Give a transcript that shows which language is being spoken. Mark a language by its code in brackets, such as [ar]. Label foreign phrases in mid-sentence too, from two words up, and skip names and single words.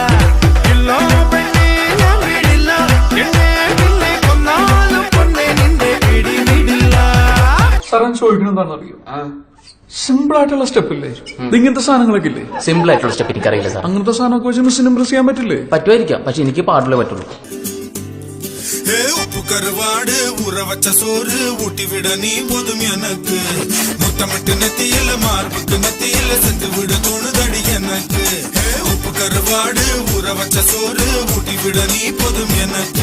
[ml] സാറൻ ചോദിക്കണം എന്താണെന്ന് അറിയോ? സിമ്പിൾ ആയിട്ടുള്ള സ്റ്റെപ്പ് ഇല്ലേ? ഇങ്ങനത്തെ സാധനങ്ങളൊക്കെ ഇല്ലേ? സിമ്പിൾ ആയിട്ടുള്ള സ്റ്റെപ്പ് എനിക്കറിയില്ല സാർ. അങ്ങനത്തെ സാധനമൊക്കെ വെച്ച് മിസ്സിന് ഇംപ്രസ് ചെയ്യാൻ പറ്റില്ലേ? പറ്റുമായിരിക്കാം, പക്ഷെ എനിക്ക് പാടില്ലേ പറ്റുള്ളൂ. [ta] உப்பு கருவாடு ஊற வச்ச சோறு ஊட்டி விட நீ போதும் எனக்கு. முத்தமிட்டு நெத்தியில மார்புக்கு நெத்தியில செத்து விட தோணுதடி எனக்கு. உப்பு கருவாடு ஊற வச்ச சோறு ஊட்டி விட நீ போதும் எனக்கு.